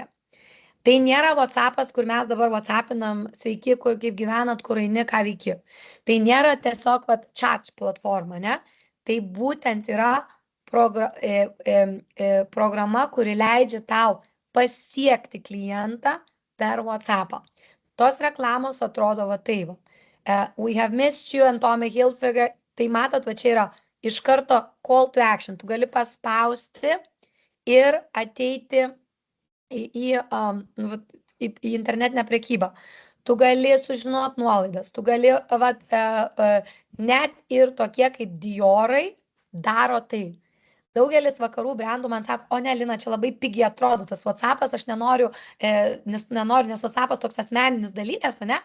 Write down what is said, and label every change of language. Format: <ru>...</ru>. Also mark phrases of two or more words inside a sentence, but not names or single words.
<lt>Tai nėra WhatsApp'as, kur mes dabar WhatsApp'inam, sveiki, kur kaip gyvenat, kur eini, ką veiki. Tai nėra tiesiog chat platforma, ne? Tai būtent yra programa, kuri leidžia tau pasiekti klientą per WhatsApp'ą. Tos reklamos atrodo va taip.</lt> <en>We have missed you and Tommy Hilfiger.</en> <lt>Tai matot, va čia yra iš karto</lt> <en>call to action.</en> <lt>Tu gali paspausti ir ateiti į internetinę prekybą. Tu gali sužinoti nuolaidas. Tu gali, net ir tokie kaip Diorai daro tai. Daugelis vakarų brandų man sako, o ne, Lina, čia labai pigiai atrodo tas WhatsApp'as, aš nenoriu, nes WhatsApp'as toks asmeninis dalykas, ne?</lt>